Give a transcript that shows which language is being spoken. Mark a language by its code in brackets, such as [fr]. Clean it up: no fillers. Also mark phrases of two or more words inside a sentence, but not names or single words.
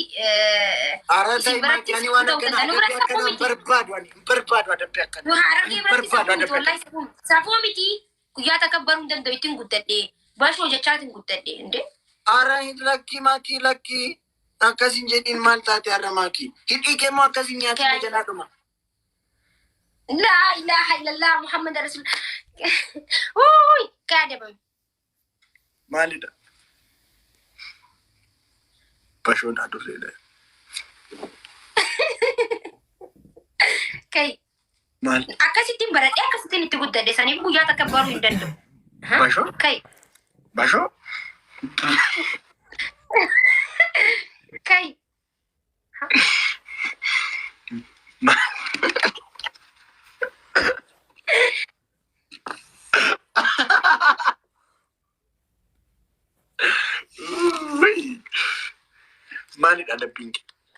[om] Ara ta'e Maakii ani waan akkanaa barbaadu adabbii akkanaa. harargee biratti wallahi safuu miti guyyaa takabbaruu hin danda'u ittiin guddadhe bashoo jechaatiin guddadhe inde Ara lakki Maakii lakki akkasin jedhiin maal taate ara Maakii. Hidhii keemmoo akkasin nyaatuma jalaadhuma. [ar] لا إله إلا الله محمد رسول. [om] Uy, kadabam. Maalidha? Bashoon adurreedha. Kai. Maal? Akkasittiin baradhee akkasittiin itti guddadhe saniif guyyaa takka baruu hin danda'u. Bashoo? Kai. Bashoo? Kai. Maalidha adabbiin kee?